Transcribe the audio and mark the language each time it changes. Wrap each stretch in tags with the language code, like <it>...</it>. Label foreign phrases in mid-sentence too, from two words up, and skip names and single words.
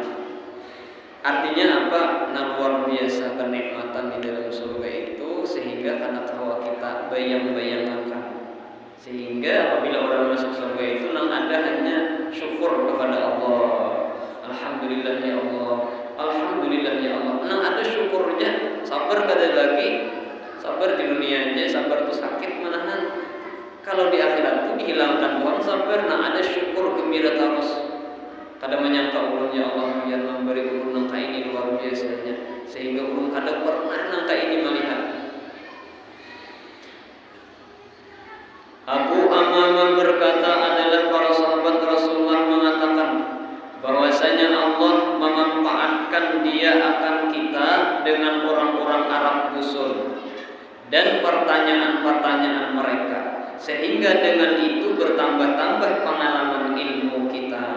<id>Artinya apa? Nah luar biasa kenikmatan di dalam surga itu sehingga karena tawa kita bayang-bayangkan. Sehingga apabila orang masuk surga itu nang ada hanya syukur kepada Allah. Alhamdulillah ya Allah. Alhamdulillah ya Allah. Nang ada syukurnya. Sabar kada lagi. Sabar di dunia aja. Sabar itu sakit menahan. Kalau di akhirat itu dihilangkan uang sabar. Nang ada syukur gembira terus. Kada menyangka ulun ya Allah yang memberi ulun nangka ini luar biasanya sehingga ulun kada pernah nangka ini melihat. Abu Amamah berkata adalah para sahabat Rasulullah mengatakan bahwasanya Allah memanfaatkan dia akan kita dengan orang-orang Arab dusun dan pertanyaan-pertanyaan mereka sehingga dengan itu bertambah-tambah pengalaman ilmu kita.</id>